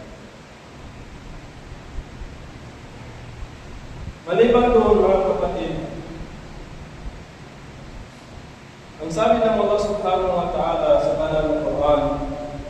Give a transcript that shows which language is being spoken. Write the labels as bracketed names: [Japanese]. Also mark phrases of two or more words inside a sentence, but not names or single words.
[Filipino] Maliban doon, mga kapatid, ang sabi ng Allah [Arabic] سبحانه وتعالى [Filipino] sa banal na Quran,